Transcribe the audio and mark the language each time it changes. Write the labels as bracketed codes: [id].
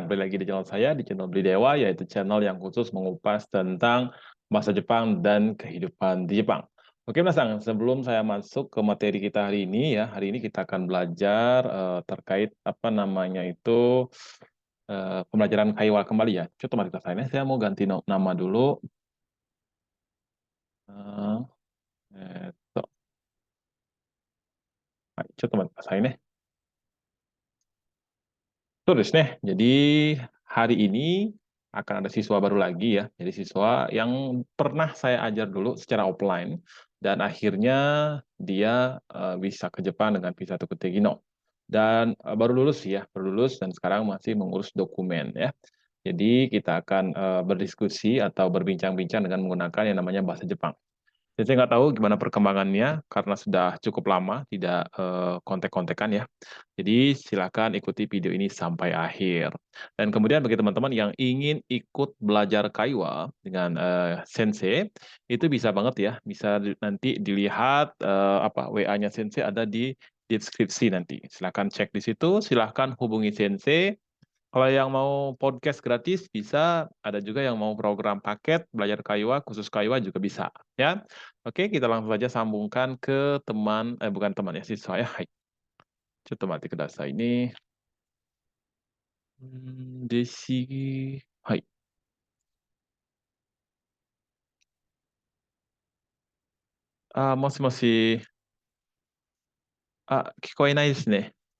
[id] Kembali lagi di channel saya, di channel Beli Dewa, yaitu channel yang khusus mengupas tentang bahasa Jepang dan kehidupan di Jepang. Oke, minasan. Sebelum saya masuk ke materi kita hari ini, ya, hari ini kita akan belajar terkait apa namanya itu pembelajaran kaiwa kembali ya. Coba kita saya mau ganti nama dulu. [ja] Eh, えーっと、はい、ちょっと待ってくださいね。 [id] Betul, Des, Jadi hari ini akan ada siswa baru lagi ya. Jadi siswa yang pernah saya ajar dulu secara offline dan akhirnya dia bisa ke Jepang dengan visa Tokutegino. Dan baru lulus ya, baru lulus dan sekarang masih mengurus dokumen ya. Jadi kita akan berdiskusi atau berbincang-bincang dengan menggunakan yang namanya bahasa Jepang. Jadi saya nggak tahu gimana perkembangannya karena sudah cukup lama tidak kontek-kontekan ya. Jadi silakan ikuti video ini sampai akhir. Dan kemudian bagi teman-teman yang ingin ikut belajar kaiwa dengan sensei, itu bisa banget ya, bisa nanti dilihat WA-nya sensei ada di deskripsi nanti. Silakan cek di situ, silakan hubungi sensei. Kalau yang mau podcast gratis bisa, ada juga yang mau program paket belajar kaiwa khusus kaiwa juga bisa ya. Oke, kita langsung saja sambungkan ke teman bukan teman ya siswa ya. Hai. [ja] ちょっと待ってくださいね。弟子、はい。もしもし。聞こえないですね。